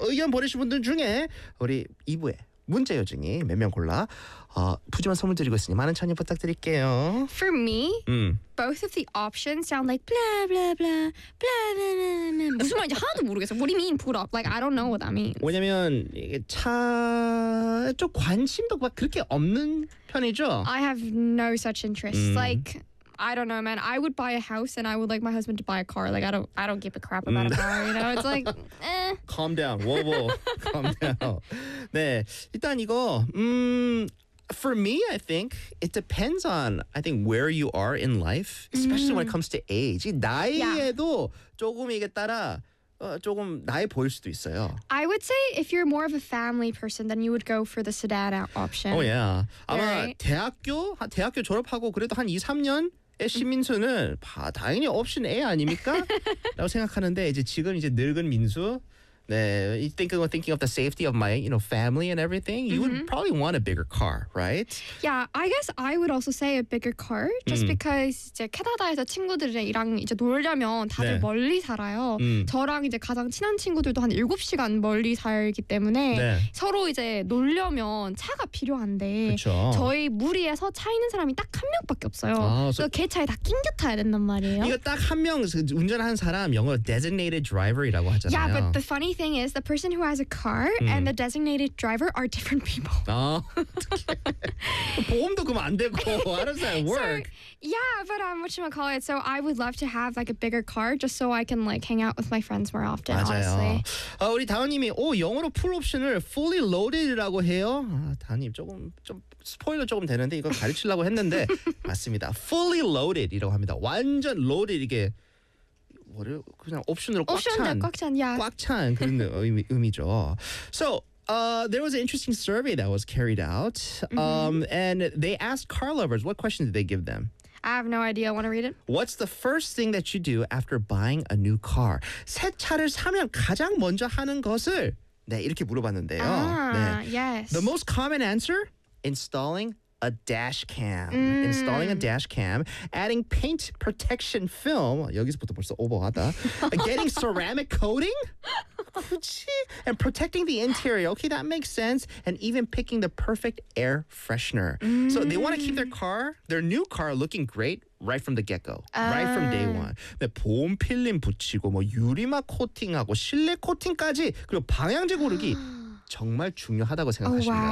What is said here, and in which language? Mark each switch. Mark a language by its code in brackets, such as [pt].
[ko] 의견 보내주신 분들 중에 우리 2부에 문자 여중이 몇 명 골라 푸짐한 선물 드리고 있으니 많은 참여 부탁드릴게요. [en] For me, both of the options sound like blah blah blah blah blah blah. [ko] 무슨 말인지 하나도 모르겠어. [en] What do you mean put off? Like I don't know what that means. [ko] 왜냐면 이게 차 좀 관심도 막 그렇게 없는 편이죠. [en] I have no such interest. Like I don't know, man. I would buy a house and I would like my husband to buy a car. Like I don't give a crap about a car, you know? It's like eh. Calm down. Whoa, whoa. Calm down. 네. [ko] 일단 이거 [en] for me, I think it depends on I think where you are in life, especially when it comes to age. [ko] 나이에도 조금 이게 따라 조금 나이 보일 수도 있어요. [en] I would say if you're more of a family person, then you would go for the sedan option. Oh yeah. [ko] 아마 [en] right? [ko] 대학교 졸업하고 그래도 한 2, 3년 시민수는 당연히 옵션 A 아닙니까? 라고 생각하는데 이제 지금 이제 늙은 민수 [en] 네, thinking of the safety of my, you know, family and everything, you would probably want a bigger car, right? Yeah, I guess I would also say a bigger car just because [ko] 이제 캐나다에서 친구들이랑 이제 놀려면 다들 네. 멀리 살아요. 저랑 이제 가장 친한 친구들도 한 7시간 멀리 살기 때문에 네. 서로 이제 놀려면 차가 필요한데 그쵸. 저희 무리에서 차 있는 사람이 딱 한 명밖에 없어요. 그래서 걔 차에 다 낑겨 타야 된단 말이에요. 이거 딱 한 명 운전하는 사람 영어로 designated driver이라고 하잖아요. [en] Yeah, but the funny thing is the person who has a car and the designated driver are different people. [ko] 아, 보험도 그럼 안 되고. [en] How does that work? So, yeah, but whatchamacallit. So I would love to have like a bigger car just so I can like hang out with my friends more often, [ko] 맞아요. [en] honestly. [ko] 우리 다은님이 영어로 풀 옵션을 fully loaded라고 해요. 다은님 조금 스포일러 조금 되는데 이걸 가르치려고 했는데 맞습니다. Fully loaded이라고 합니다. 완전 loaded 이게 그냥 옵션으로 꽉찬 그런 의미죠. [en] So there was an interesting survey that was carried out, and they asked car lovers what questions did they give them. I have no idea. I want to read it. What's the first thing that you do after buying a new car? [ko] 새 차를 사면 가장 먼저 하는 것을 네 이렇게 물어봤는데요. [en] 예스. The most common answer: installing a dash cam. Installing a dash cam. Adding paint protection film. [ko] 여기서부터 벌써 오버하다. [en] Getting ceramic coating. [ko] 그치? [en] And protecting the interior. Okay, that makes sense. And even picking the perfect air freshener. So they want to keep their new car looking great right from the get-go. Right from day one. [ko] 네, 보온 필름 붙이고 뭐 유리막 코팅하고 실내 코팅까지 그리고 방향제 고르기. 정말 중요하다고 생각하십니다.